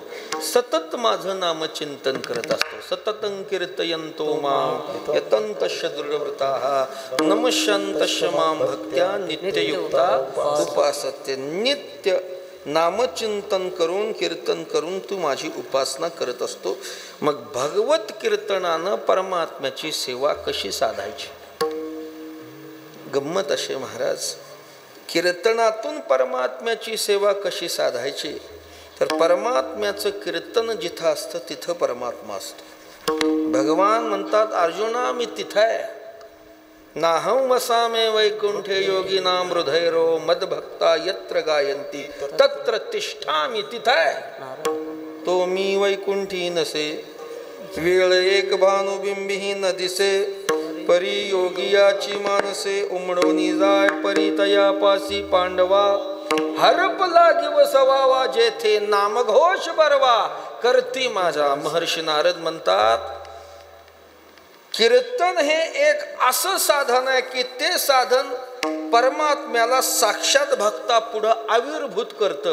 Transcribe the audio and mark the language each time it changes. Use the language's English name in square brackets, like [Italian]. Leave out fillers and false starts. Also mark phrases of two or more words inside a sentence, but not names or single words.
[Marathi] सतत माझं नामचिंतन करत असतो. [Sanskrit] सततं कीर्तयन्तो मां यतन्तश्च दृढव्रताः नमस्यन्तश्च मां भक्त्या नित्ययुक्ता उपासते. [Marathi] नित्य नामचिंतन करून कीर्तन करून तू माझी उपासना करत असतो. मग भगवत कीर्तनानं परमात्म्याची सेवा कशी साधायची? गंमत असे महाराज, कीर्तनातून परमात्म्याची सेवा कशी साधायची? तर परमात्म्याचं कीर्तन जिथं असतं तिथं परमात्मा असतो. भगवान म्हणतात, अर्जुना मी तिथं आहे. [Sanskrit] नाहं वसामे वैकुंठे योगिनां हृदयरो मदभक्ता यत्र गायन्ति तत्र तिष्ठामि. [Marathi] तिथं आहे तो मी वैकुंठी नसे, वेळ एक भानुबिंबी न दिसे, परी योगियाची मानसे उमडोनी जाय परी तया पासी पांडवा, हरप लागी वसवावा जेथे नामघोष बरवा करती माझा. महर्षी नारद म्हणतात, कीर्तन हे एक असं साधन आहे की ते साधन परमात्म्याला साक्षात भक्ता पुढं आविर्भूत करतं.